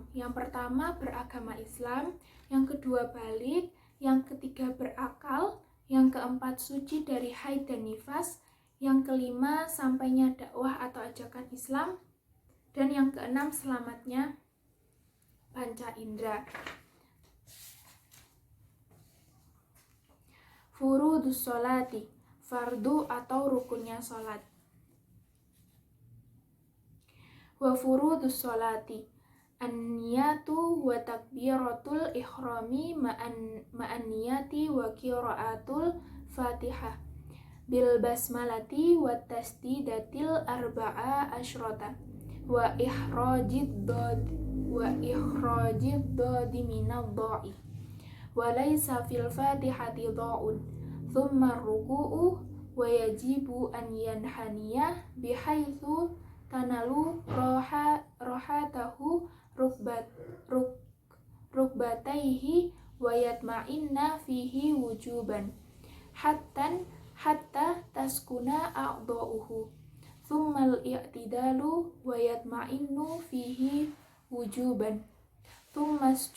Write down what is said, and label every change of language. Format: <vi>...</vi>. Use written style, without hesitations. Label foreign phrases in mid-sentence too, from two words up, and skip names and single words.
<id>Yang pertama beragama Islam, yang kedua balik, yang ketiga berakal, yang keempat suci dari haid dan nifas, yang kelima sampainya dakwah atau ajakan Islam, dan yang keenam selamatnya panca indera.</id> <ar>فروض الصلاة,</ar> <id>fardu atau rukunnya sholat.</id> <ar>وفروض الصلاة، النية وتكبيرة الإحرام مع النية وقراءة الفاتحة بالبسملة وتشديداتها الأربع عشرة وإخراج الضاد من الظاء وليس في الفاتحة ظاء ثم الركوع ويجب أن ينحني بحيث تنال راحتاه ركبتيه ويطمئن فيه وجوبا حتى تسكن أعضاؤه ثم الاعتدال ويطمئن فيه وجوبا ثم</ar>